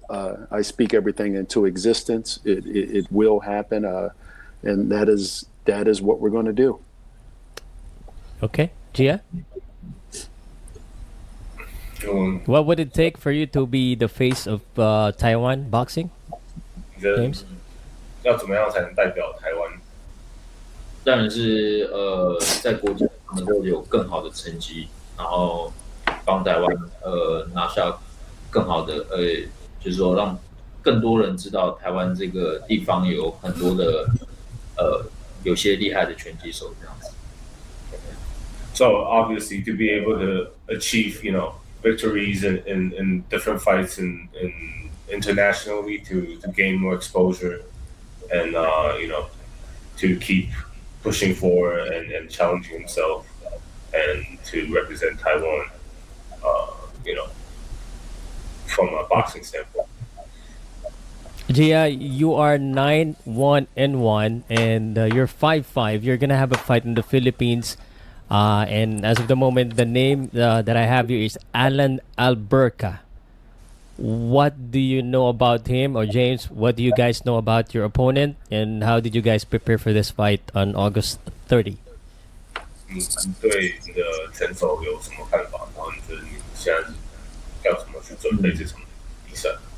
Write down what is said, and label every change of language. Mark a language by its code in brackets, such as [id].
[en] I speak everything into existence. It will happen, and that is what we're going to do. Okay, Gia? What would it take for you to be the face of Taiwan boxing? James? [zh] 要怎么样才能代表台湾？当然是在国际能够有更好的成绩，然后帮台湾拿下更好的就是说让更多人知道台湾这个地方有很多的有些厉害的拳击手这样子。 [en] So obviously to be able to achieve victories in different fights and internationally to gain more exposure and to keep pushing forward and challenging himself and to represent Taiwan from a boxing standpoint. Gia, you are 9-1-1 and you're 5-5. You're gonna have a fight in the Philippines. And as of the moment, the name that I have here is Alan Alberca. What do you know about him? Or James, what do you guys know about your opponent? And how did you guys prepare for this fight on August 30? [zh] 你对你的选手有什么看法？然后你觉得你现在要怎么去准备这场比赛